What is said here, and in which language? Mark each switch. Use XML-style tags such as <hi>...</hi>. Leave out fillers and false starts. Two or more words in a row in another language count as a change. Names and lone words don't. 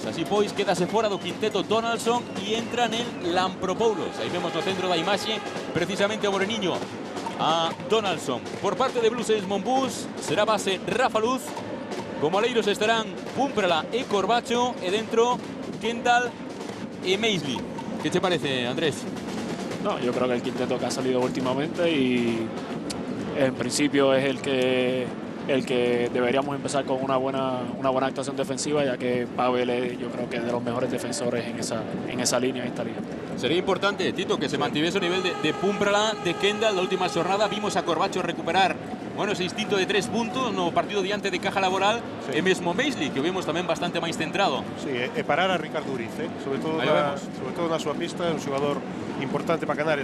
<gl>Así pois, quedase fora do quinteto Donaldson e entra nel Lampropoulos. Aí vemos no centro da imaxe precisamente o moreniño, a Donaldson. Por parte de Bluesense Monbus será base Rafa Luz. Como aleiros estarán Pumprala e Corbacho, e dentro Kendall e Maisley.</gl> <es>¿Qué te parece, Andrés? No, yo creo que el quinteto que ha salido últimamente y en principio es el que deberíamos empezar con una buena actuación defensiva, ya que Pavel es, yo creo que es de los mejores defensores en esa línea, en esta liga. Sería importante, Tito, que se mantuviese</es> <gl>o nivel de</gl> <es>Pumprala, de Kendall. La última</es> <gl>xornada vimos a Corbacho recuperar ese instinto de 3 puntos no partido diante de Caja Laboral, sí. E mesmo Maisley, que o vimos tamén bastante máis centrado. Sí, e parar a Ricardo Uriz, sobre todo na súa pista, é un xogador importante para Canarias.</gl>